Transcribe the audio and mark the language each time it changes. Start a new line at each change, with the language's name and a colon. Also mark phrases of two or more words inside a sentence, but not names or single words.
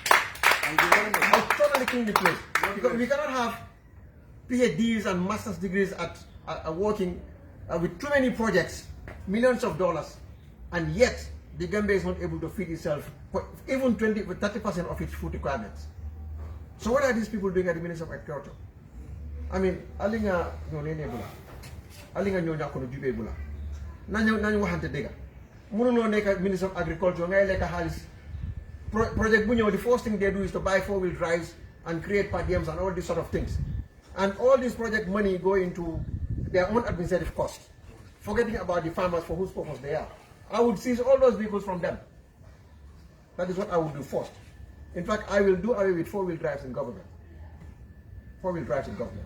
English: I would totally clean the place. Because we cannot have PhDs and master's degrees at working with too many projects, millions of dollars, and yet the Gambia is not able to feed itself for even 30% of its food requirements. So what are these people doing at the Ministry of Agriculture? I mean,
Mandingo: alinga nyonene bula, alinga nyonya kono jube bula. Nanyo wahante dega. Mununo neka Ministry of Agriculture ngay leka halis. Project bunyo,
English: the first thing they do is to buy four-wheel drives and create per diems and all these sort of things. And all this project money go into their own administrative costs, forgetting about the farmers for whose purpose they are. I would seize all those vehicles from them. That is what I would do first. In fact, I will do away with four-wheel drives in government. Four-wheel drives in government.